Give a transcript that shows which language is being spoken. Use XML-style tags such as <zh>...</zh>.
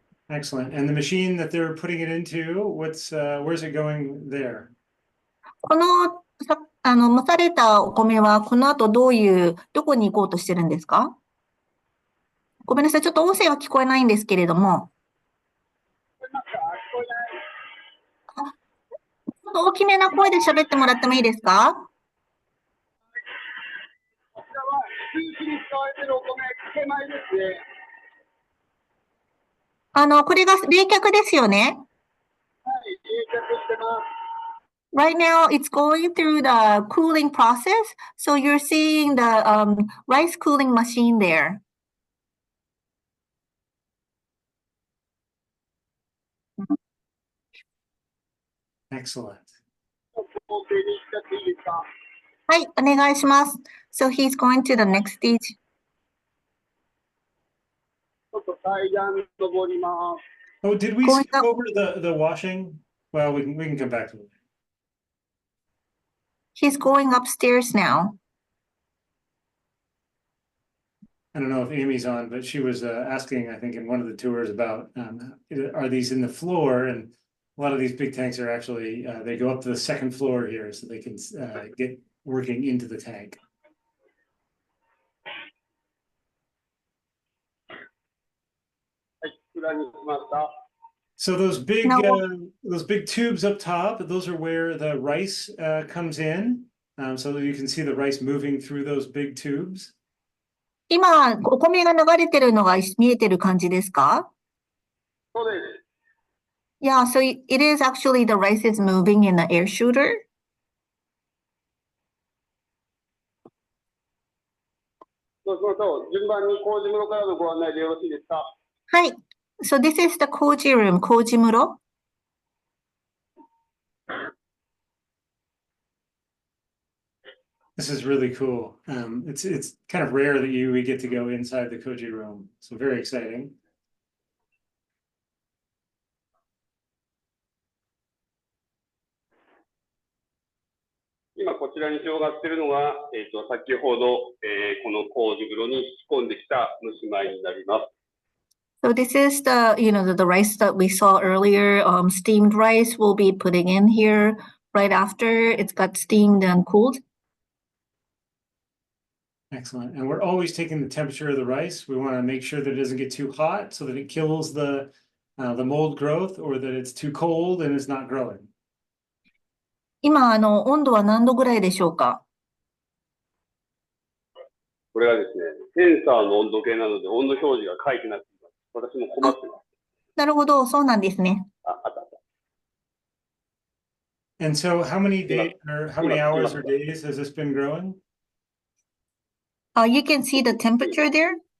<en>Excellent. And the machine that they're putting it into, where's it going there?</en> <ja>この蒸されたお米はこの後どこに行こうとしてるんですか？ごめんなさい、ちょっと音声は聞こえないんですけれども。ちょっと大きめな声で喋ってもらってもいいですか？こちらは空気に使われているお米、かけ米ですね。これが冷却ですよね。はい、冷却してます。</ja> <en>Right now, it's going through the cooling process, so you're seeing the rice cooling machine there. Excellent.</en> <ja>工程にしちゃっていいですか？はい、お願いします。</ja> <en>So he's going to the next stage.</en> <ja>ちょっと階段登ります。</ja> <en>Oh, did we skip over the washing? Well, we can come back to it. He's going upstairs now. I don't know if Amy's on, but she was asking, I think, in one of the tours about are these in the floor? And a lot of these big tanks are actually, they go up to the second floor here so they can get working into the tank.</en> <ja>らにしました。</ja> <en>So Now- those big tubes up top, those are where the rice comes in. So that you can see the rice moving through those big tubes.</en> <ja>今、お米が流れてるのが見えてる感じですか？そうです。</ja> <en>Yeah, so it is actually the rice is moving in the air shooter.</en> <ja>そうしましょう。順番に麹室からのご案内でよろしいですか？</ja> <en>はい。So this is the koji room, 麹室。 This is really cool. It's kind of rare that we get to go inside the koji room. So very exciting.</en> <ja>今こちらに広がっているのが、先ほど、この麹風呂に引き込んできた蒸し米になります。</ja> <en>So this is the rice that we saw earlier. Steamed rice we'll be putting in here right after it's got steamed and cooled. Excellent. And we're always taking the temperature of the rice. We want to make sure that it doesn't get too hot so that it kills the mold growth, or that it's too cold and it's not growing.</en> <ja>今、温度は何度ぐらいでしょうか？これはですね、センサーの温度計なので温度表示が書いてなくて、私も困ってます。なるほど、そうなんですね。あった。</ja> <en>And so how many hours or days has this been growing? You can see the temperature there.</en>